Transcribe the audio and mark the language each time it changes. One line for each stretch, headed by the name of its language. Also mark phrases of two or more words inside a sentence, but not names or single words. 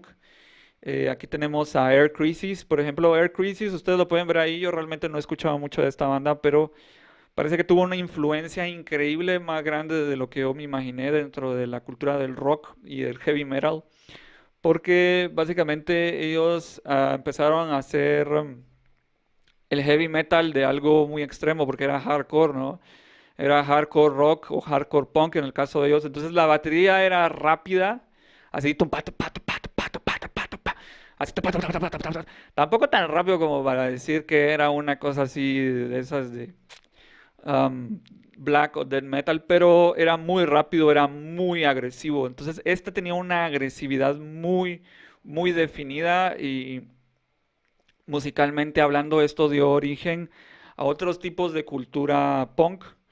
Spanish: Aquí tenemos a Air Crisis, por ejemplo, Air Crisis, ustedes lo pueden ver ahí, yo realmente no he escuchado mucho de esta banda, pero parece que tuvo una influencia increíble, más grande de lo que yo me imaginé dentro de la cultura del rock y del heavy metal. Porque básicamente ellos empezaron a hacer el heavy metal de algo muy extremo, porque era hardcore, ¿no? Era hardcore rock o hardcore punk en el caso de ellos. Entonces la batería era rápida, así tumpa, tumpa, tumpa, tumpa, tumpa, tumpa, tumpa, así tumpa, tumpa, tumpa, tumpa, tumpa. Tampoco tan rápido como para decir que era una cosa así de esas de um, black o death metal, pero era muy rápido, era muy agresivo. Entonces, este tenía una agresividad muy, muy definida y musicalmente hablando, esto dio origen a otros tipos de cultura punk.